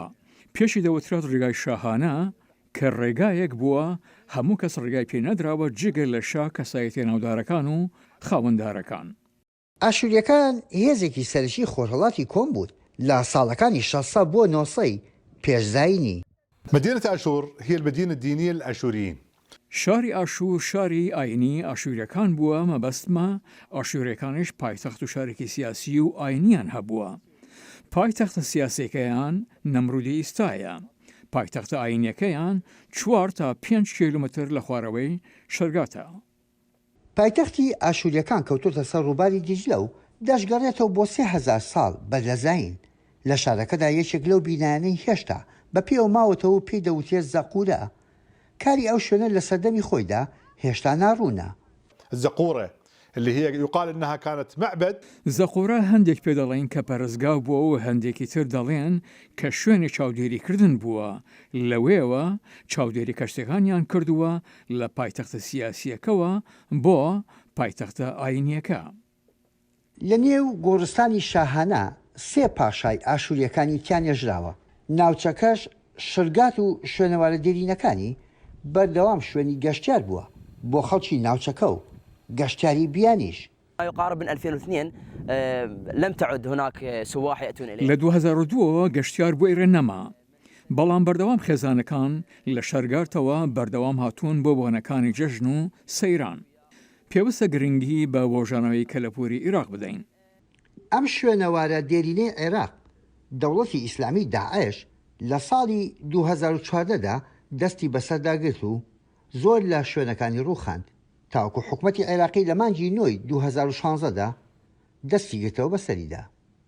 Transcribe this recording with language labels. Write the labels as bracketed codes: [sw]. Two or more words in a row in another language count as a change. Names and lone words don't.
[ckb] پێشی دەوترات ڕێگای شاهانە کە ڕێگایەک بووە هەموو کەس ڕێگای پێ نەدراوە جگە لە شا کەسایەتی ناودارەکان و خاوەنددارەکان. ئاشوریەکان هێزێکی سەرشی خۆرهەڵاتی کۆم بوون لە ساڵەکانی 600 بۆ 900 پێشزاینی. [ar] مدينة أشور هي المدينة الدينية للأشوريين. [ckb] شاری ئاشور شاری ئاینی ئاشوریەکان بووە، مەبەستمە ئاشوریەکانش پایتەخت و شارێکی سیاسی و ئاینیان هەبووە. پایتەختە سیاسیەکەیان نەمرودی ئیستایە. پایتەختە ئاینیەکەیان 4 تا 5 کیلومتر لە خوارەوەی شەرگاتە. پایتەختی ئاشوریەکان کەوتوتە سەر ڕووباری دیجلە و دەشگەڕێتەوە بۆ 3000 ساڵ بەدەزین. لە شارەکەدا یەکێک لەو بینایانەی هێشتا بە پێوە ماوەتەوە و پێی دەوتێت زەقورە. کاری ئەو شوێنە لە سەردەمی خۆیدا هێشتا ناڕوونە. [ar] الزقورة اللي هي يقال انها كانت معبد. [ckb] زەقورە هەندێک پێ دەڵێن کە پەرستگاو بووە و هەندێکی تر دەڵێن کە شوێنی چاودێریکردن بووە. لەوێوە چاودێری کەشتەکانیان کردووە لە پایتەختە سیاسیەکەوە بۆ پایتەختە ئاینیەکە. لە نێو گۆڕستانی شاهانە 3 پاشای ئاشوریەکانی تیانێژراوە. ناوچەکەش شرگات و شوێنەوارە دێرینەکانی بەردەوام شوێنی گەشتیار بووە بۆ خەڵکی ناوچەکە و گەشتیاری بیانیش. [ar] يقارب من 2002 لم تعد هناك سواح يأتون إليه. [ckb] لە 2002 گەشتیار بۆ ئێرە نەما. بەڵام بەردەوام خێزانەکان لە شەرگارتەوە بەردەوام هاتوون بۆ بۆنەکانی جەژن و سەیران. پێویستە گرنگی بە وۆژانەوەی کەلەپوری عێراق بدەین. ئەم شوێنەوارە دێرینەی عێراق دەوڵەتی ئیسلامی داعش لە ساڵی 2014دا دەستی بەسەرداگرت و زۆر لە شوێنەکانی ڕووخاند تاوەکو حکوومەتی عێراقی لە مانگی نۆی 2016دا دەستی گرتەوە بەسەریدا.